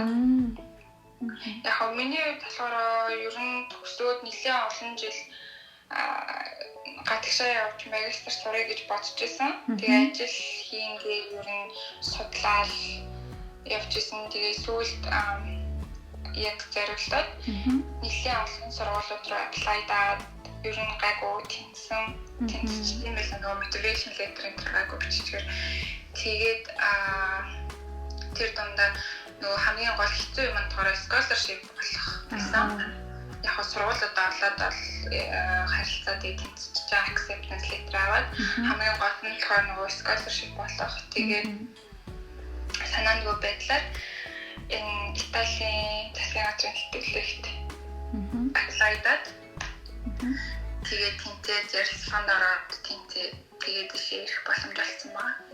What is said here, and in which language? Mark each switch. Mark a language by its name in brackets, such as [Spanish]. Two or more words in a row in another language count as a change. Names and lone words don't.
[Mongolian] Яг миний хувьд болохоор ер нь төгсөөд нэлээд олон жил гадагшаа явж магистр сурах гэж бодож байсан. Тэгээ ажил хийнгээ ер нь судлаад явж исэн. Тэгээ сүүлд яг зориулаад нэлээд олон сургуулиуд руу аплайдаад ер нь гайгүй тэнцсэн байл нөгөө [English] motivation letter [Mongolian] энэ гайгүй биччихээр тэгээд тэр дундаа нөгөө хамгийн гол хэцүү юм нь болохоор scholarship болох гэсэн. Яг сургуулиудаа олоод бол харилцаад тэнцэж байгаа [English] acceptance letter [Mongolian] аваад хамгийн гол нь болохоор нөгөө scholarship болох. Тэгээд санаандгүй байдлаар энэ Италийн засгийн газрын тэтгэлэгт аплайдаад тэгээд тэнцээ зэрс фонд ороод тэнцээ тэгээд ирэх боломж олсон байна.